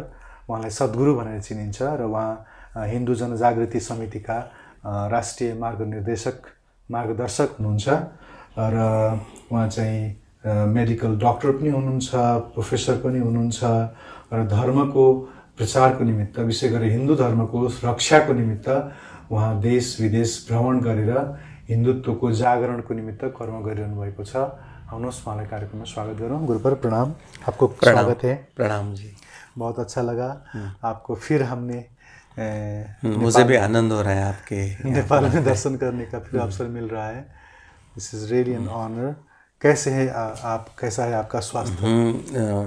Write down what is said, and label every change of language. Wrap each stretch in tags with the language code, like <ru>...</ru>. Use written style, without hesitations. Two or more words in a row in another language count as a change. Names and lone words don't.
<ne>उहाँलाई सद्गुरु भनेर चिनिन्छ र उहाँ हिन्दू जनजागृति समितिका राष्ट्रिय मार्गदर्शक हुनुहुन्छ र उहाँ चाहिँ</ne> <en>medical doctor</en> <ne>पनि हुनुहुन्छ, प्रोफेसर पनि हुनुहुन्छ र धर्मको प्रचारको निमित्त, विशेष गरी हिन्दू धर्मको रक्षाको निमित्त उहाँ देश विदेश भ्रमण गरेर हिन्दुत्वको जागरणको निमित्त कर्म गरिरहनु भएको छ। आउनुहोस् उहाँलाई कार्यक्रममा स्वागत गरौँ।</ne> <hi>गुरुवर प्रणाम, आपको स्वागत है। प्रणाम जी, बहुत अच्छा लगा आपको फिर हमने मुझे भी आनंद हो रहा है आपके नेपाल में दर्शन करने का फिर अवसर मिल रहा है।</hi> <en>This is really an honour.</en> <hi>कैसे है आप, कैसा है आपका स्वास्थ्य?</hi>